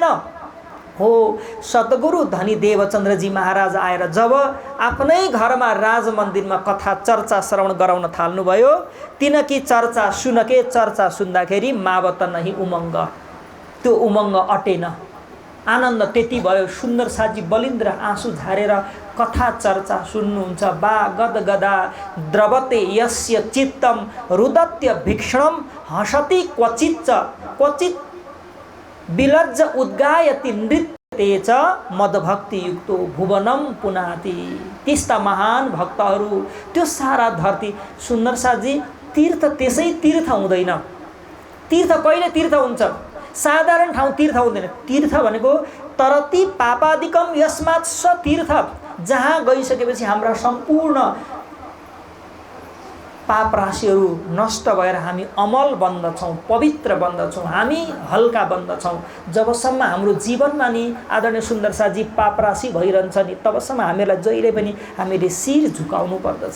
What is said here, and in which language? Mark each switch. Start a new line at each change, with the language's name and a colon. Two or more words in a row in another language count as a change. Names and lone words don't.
Nepali: हो सद्गुरु धनी देवचन्द्रजी महाराज आएर जब आफ्नै घरमा राज मन्दिरमा कथा चर्चा श्रवण गराउन थाल्नुभयो, तिनकी चर्चा सुन्दाखेरि
Hindi: मावत नहीं उमङ्ग,
Nepali: त्यो उमङ्ग अटेन। आनन्द त्यति भयो। सुन्दर साथजी बलिन्द्र आँसु झारेर कथा चर्चा सुन्नुहुन्छ।
Sanskrit: बा गदगदा द्रवते यस्य चित्तम रुदत्य भीक्षणम हसति क्वचित विलज्ज उद्गायति नृत्य च मदभक्तियुक्तो भुवनम पुनाति।
Nepali: त्यस्ता महान भक्तहरू, त्यो सारा धरती। सुन्दर साथजी, तीर्थ त्यसै तीर्थ हुँदैन। तीर्थ कहिले तीर्थ हुन्छ? साधारण ठाउँ तीर्थ हुँदैन। तीर्थ भनेको
Sanskrit: तरति पापादिकम यस्मात् स तीर्थ,
Nepali: जहाँ गइसकेपछि हाम्रा सम्पूर्ण पाप राशिहरू नष्ट भएर हामी अमल बन्दछौँ, पवित्र बन्दछौँ, हामी हल्का बन्दछौँ। जबसम्म हाम्रो जीवनमा नि आदरणीय सुन्दर साथजी पाप राशि भइरहन्छ नि, तबसम्म हामीलाई जहिले पनि हामीले शिर झुकाउनु पर्दछ।